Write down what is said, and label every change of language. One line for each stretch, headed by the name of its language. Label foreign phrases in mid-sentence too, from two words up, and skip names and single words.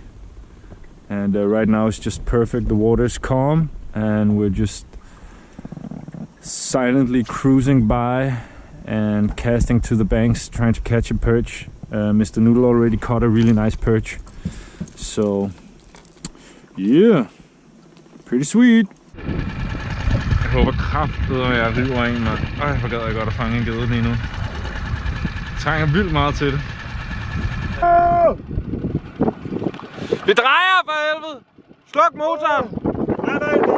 English: And right now it's just perfect. The water is calm, and we're just silently cruising by and casting to the banks, trying to catch a perch. Mr. Noodle already caught a really nice perch, so yeah, pretty sweet.
Danish: Jeg håber kraftedeme, at jeg river en, mand. Ej, hvor gad jeg godt at fange en gede lige nu. Jeg trænger vildt meget til det. Vi drejer for helvede! Sluk motoren! Nej, nej, nej.